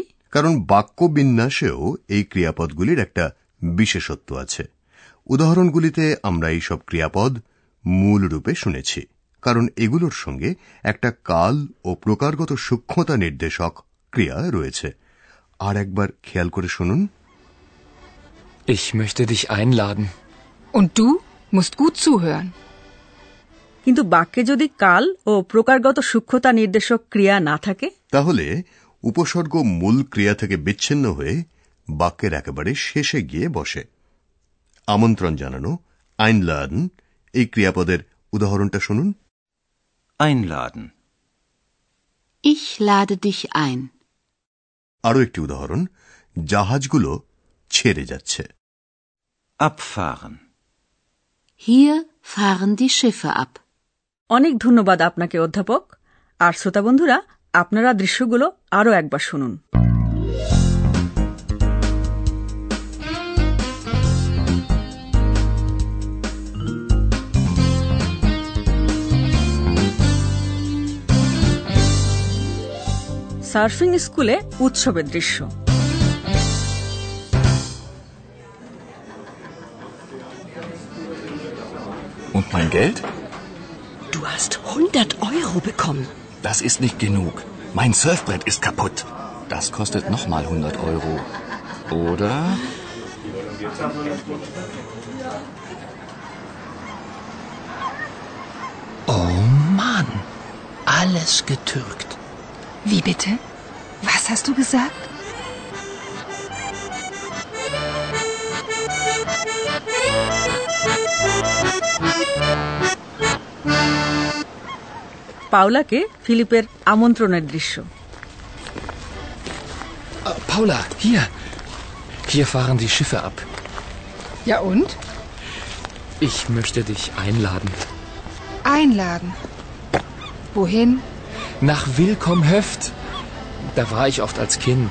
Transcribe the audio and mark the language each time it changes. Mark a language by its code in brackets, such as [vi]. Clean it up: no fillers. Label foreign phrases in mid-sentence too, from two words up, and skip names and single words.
[bn] কারণ বাক্য বিন্যাসেও এই ক্রিয়াপদগুলির একটা বিশেষত্ব আছে। উদাহরণগুলিতে আমরা এই সব ক্রিয়াপদ মূল রূপে শুনেছি, কারণ এগুলোর সঙ্গে একটা কাল ও প্রকারগত সূক্ষ্মতা নির্দেশক ক্রিয়া রয়েছে। আর একবার খেয়াল করে শুনুন। [de] Ich möchte dich einladen. Und du musst gut zuhören. [bn] কিন্তু বাক্যে যদি কাল ও প্রকারগত সূক্ষ্মতা নির্দেশক ক্রিয়া না থাকে, তাহলে উপসর্গ মূল ক্রিয়া থেকে বিচ্ছিন্ন হয়ে বাক্যের একেবারে শেষে গিয়ে বসে। আমন্ত্রণ জানানো, আইনলাদেন, এই ক্রিয়াপদের উদাহরণটা শুনুন। [de] Einladen. Ich lade dich ein. [bn] আরও একটি উদাহরণ, জাহাজগুলো ছেড়ে যাচ্ছে। [de] Abfahren. Hier fahren die Schiffe ab. [bn] অনেক ধন্যবাদ আপনাকে অধ্যাপক। আর শ্রোতা বন্ধুরা, আপনারা দৃশ্যগুলো আরও একবার শুনুন। সার্ফিং স্কুলে উৎসবের দৃশ্য। [de] Und mein Geld? Du hast 100 Euro bekommen. Das ist nicht genug. Mein Surfbrett ist kaputt. Das kostet nochmal 100 Euro. Oder? Oh Mann, alles getürkt. Wie bitte? Was hast du gesagt? [bn] পাওলাকে ফিলিপের আমন্ত্রণের দৃশ্য। [de] Paula, hier. Hier fahren die Schiffe ab. Ja und? Ich möchte dich einladen. Einladen. Wohin? Nach Willkomm-Höft. Da war ich oft als Kind.